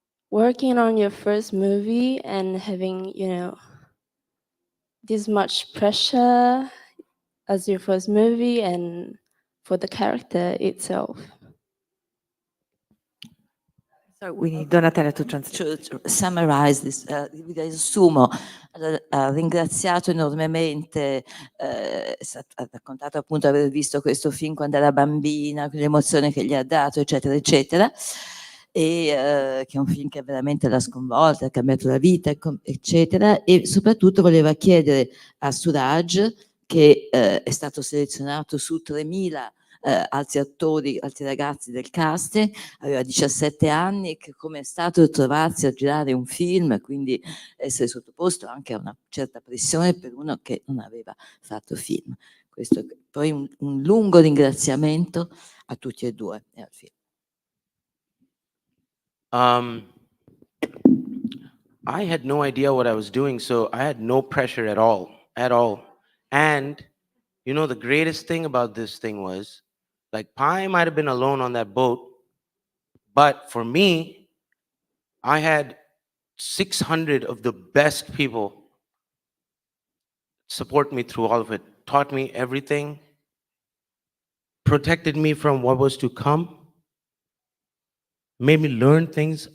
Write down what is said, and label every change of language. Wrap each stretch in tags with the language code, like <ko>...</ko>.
<en>working on your first movie and having, this much pressure as your first movie and for the character itself? So we need Donatella to summarize this.</en> <it>Vi riassumo. Allora, ha ringraziato enormemente, ha raccontato appunto aver visto questo film quando era bambina, l'emozione che gli ha dato, eccetera, eccetera, e che è un film che veramente l'ha sconvolta, ha cambiato la vita, eccetera, e soprattutto voleva chiedere a Suraj, che è stato selezionato su 3000 altri attori, altri ragazzi del cast, aveva 17 anni, che come è stato trovarsi a girare un film, quindi essere sottoposto anche a una certa pressione per uno che non aveva fatto film. Questo, poi un lungo ringraziamento a tutti e due e al film.</it> <en>I had no idea what I was doing, so I had no pressure at all, at all. And you know, the greatest thing about this thing was, like, Pi might have been alone on that boat, but for me, I had 600 of the best people support me through all of it, taught me everything, protected me from what was to come, made me learn things.</en>